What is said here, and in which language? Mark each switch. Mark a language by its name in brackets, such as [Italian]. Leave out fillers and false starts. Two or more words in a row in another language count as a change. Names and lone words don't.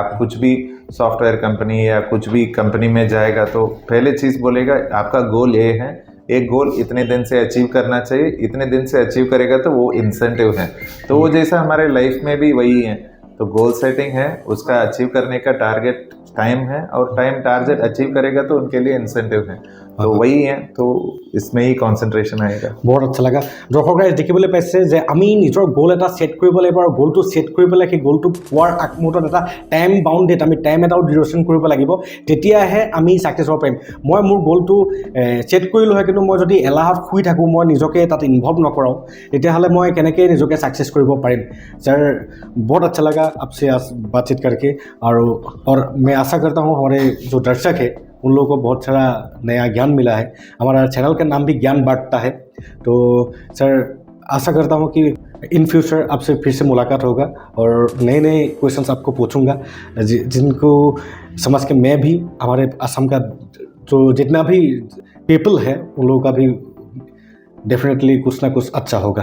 [Hindi] आप कुछ भी [English] software company [Hindi] या कुछ भी कंपनी में जाएगा तो पहले चीज़ बोलेगा आपका गोल ये है, एक गोल इतने दिन से अचीव करना चाहिए, इतने दिन से अचीव करेगा तो वो इंसेंटिव है। तो वो जैसा हमारे लाइफ में भी वही है। तो [English] goal setting [Hindi] है, उसका अचीव करने का [English] target time [Hindi] है, और [English] time target [Hindi] अचीव करेगा तो उनके लिए इंसेंटिव है। तो वही है, तो इसमें ही কনসেন্ট্ৰেশ্যন आएगा। [Assamese] বহুত আচ্ছা লগা দৰ্শক ৰাইজ দেখিবলৈ পাইছে যে আমি নিজৰ গ'ল এটা ছেট কৰিব লাগিব আৰু গ'লটো ছেট কৰি পেলাই সেই গ'লটো পোৱাৰ আগমুহূৰ্তত এটা [English] time bounded [Assamese] আমি টাইম এটাও ডিউৰেশ্যন কৰিব লাগিব, তেতিয়াহে আমি ছাকচেছ হ'ব পাৰিম। মই মোৰ গ'লটো ছেট কৰিলোঁ হয়, কিন্তু মই যদি এলাহত শুই থাকোঁ, মই নিজকে তাত ইনভলভ নকৰাওঁ, তেতিয়াহ'লে মই কেনেকৈ নিজকে ছাকচেছ কৰিব পাৰিম। [Hindi] सर बहुत अच्छा लगा आपसे बातचीत करके, और मैं आशा करता हूँ हमारे जो दर्शक है उन लोगों को बहुत सारा नया ज्ञान मिला है। हमारा चैनल का नाम भी ज्ञान बांटता है। तो सर आशा करता हूँ कि [English] in future [Hindi] आपसे फिर से मुलाकात होगा और नए नए क्वेश्चंस आपको पूछूंगा, जिनको समझ के मैं भी हमारे असम का जो जितना भी पीपल है उन लोगों का भी डेफिनेटली कुछ ना कुछ अच्छा होगा।